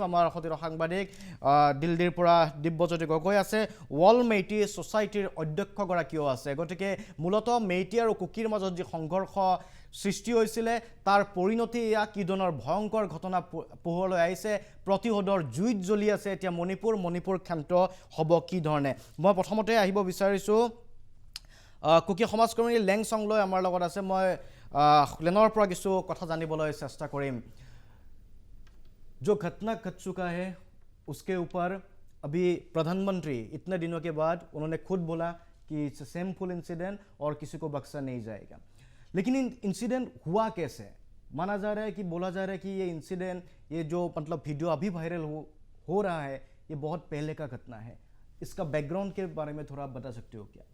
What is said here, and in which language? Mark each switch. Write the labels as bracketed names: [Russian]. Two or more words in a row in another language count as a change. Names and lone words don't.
[Assamese] আমাৰ সতীৰ সাংবাদিক দিল্লীৰ পৰা দিব্যজ্যোতি গগৈ আছে ৱল মেইটি ছ'চাইটিৰ অধ্যক্ষগৰাকীও আছে গতিকে মূলতঃ মেইটি আৰু কুকিৰ মাজত যি সংঘৰ্ষ সৃষ্টি হৈছিলে তাৰ পৰিণতি এয়া কি ধৰণৰ ভয়ংকৰ ঘটনা পোহৰলৈ আহিছে প্ৰতিশোধৰ জুইত জ্বলি আছে এতিয়া মণিপুৰ ক্ষান্ত হ'ব কি ধৰণে মই প্ৰথমতে আহিব বিচাৰিছোঁ কুকি সমাজকৰ্মী লেং সংলয় আমাৰ লগত আছে মই লেনৰ পৰা কিছু কথা জানিবলৈ চেষ্টা কৰিম [Hindi] जो घटना घट चुका है उसके ऊपर अभी प्रधानमंत्री इतने दिनों के बाद उन्होंने खुद बोला कि [English] it's a shameful incident [Hindi] और किसी को बख्शा नहीं जाएगा लेकिन इंसिडेंट हुआ कैसे माना जा रहा है कि बोला जा रहा है कि ये इंसिडेंट ये जो मतलब वीडियो अभी वायरल हो रहा है ये बहुत पहले का घटना है इसका बैकग्राउंड के बारे में थोड़ा आप बता सकते हो क्या